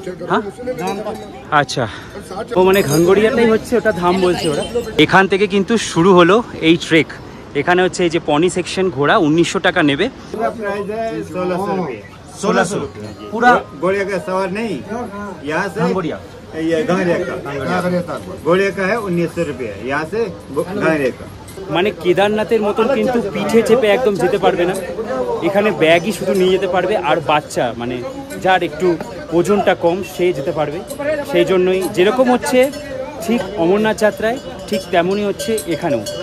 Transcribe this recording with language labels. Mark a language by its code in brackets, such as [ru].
[bn] हाँ আচ্ছা, ও মানে ঘাঙ্গড়িয়াটাই হচ্ছে ওটা ধাম বলছে ওরা। এখান থেকে কিন্তু শুরু হলো এই ট্রেক। এখানে হচ্ছে এই যে পনি সেকশন ঘোড়া 1900 টাকা নেবে। [hi] 1600 पूरा घोड़े का सवार नहीं, यहाँ से घांगोड़िया ये घांगड़िया का घोड़े का है 1900 रुपये, यहाँ से घांगड़िया का। [bn] মানে কেদারনাথের মতন কিন্তু পিঠে চেপে একদম যেতে পারবে না, এখানে ব্যাগই শুধু নিয়ে যেতে পারবে, আর বাচ্চা মানে যার একটু ওজনটা কম সে যেতে পারবে। সেই জন্যই যেরকম হচ্ছে ঠিক অমরনাথ যাত্রায় ঠিক তেমনই হচ্ছে এখানেও।